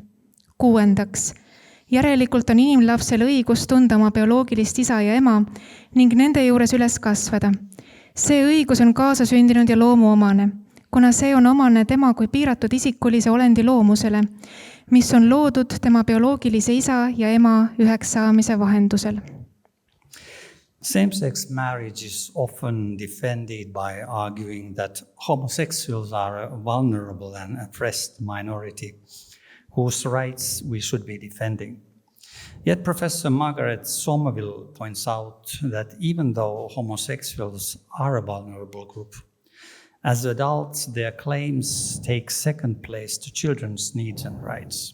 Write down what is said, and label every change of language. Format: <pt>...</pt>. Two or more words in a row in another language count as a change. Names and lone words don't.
<et>Kuuendaks, järelikult on inimlapsel õigus tunda oma bioloogilist isa ja ema ning nende juures üles kasvada. See õigus on kaasasündinud ja loomuomane, kuna see on omane tema kui piiratud isikulise olendi loomusele, mis on loodud tema bioloogilise isa ja ema üheks saamise vahendusel.</et> <en>Same-sex marriage is often defended by arguing that homosexuals are a vulnerable and oppressed minority whose rights we should be defending. Yet Professor Margaret Somerville points out that even though homosexuals are a vulnerable group, as adults their claims take second place to children's needs and rights.</en>